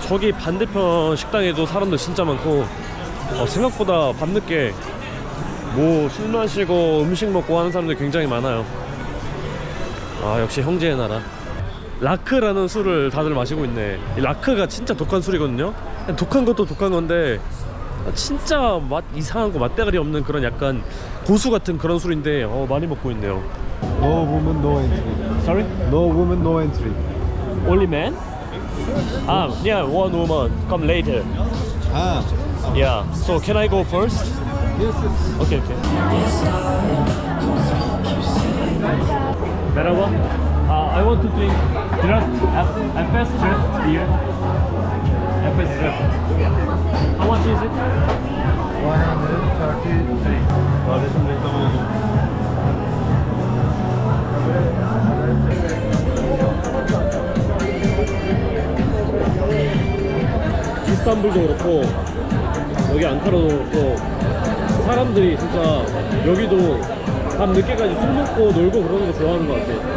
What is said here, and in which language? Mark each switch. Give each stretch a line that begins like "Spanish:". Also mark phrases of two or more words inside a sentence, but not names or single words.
Korean: 저기 반대편 식당에도 사람들 진짜 많고, 생각보다 밤늦게 뭐 술 마시고 음식 먹고 하는 사람들 굉장히 많아요. 아, 역시 형제의 나라. 라크라는 술을 다들 마시고 있네. 이 라크가 진짜 독한 술이거든요. 독한 것도 독한 건데 진짜 맛 이상한 거, 맛대가리 없는 그런 약간 고수 같은 그런 술인데 많이 먹고 있네요.
English: No woman, no entry. Sorry? No woman, no entry. Only man? Ah, yeah, one woman. Come later. Ah. Yeah. So can I go first? Yes, yes. Okay, okay. Merhaba. I want to drink draft, Efes draft beer. Efes draft. How much is it? 133.
Turkish: Kardeşim reklamı oldu.
Korean: 이스탄불도 그렇고 여기 앙카라도 그렇고 사람들이 진짜 여기도 밤 늦게까지 술 먹고 놀고 그러는 거 좋아하는 것 같아.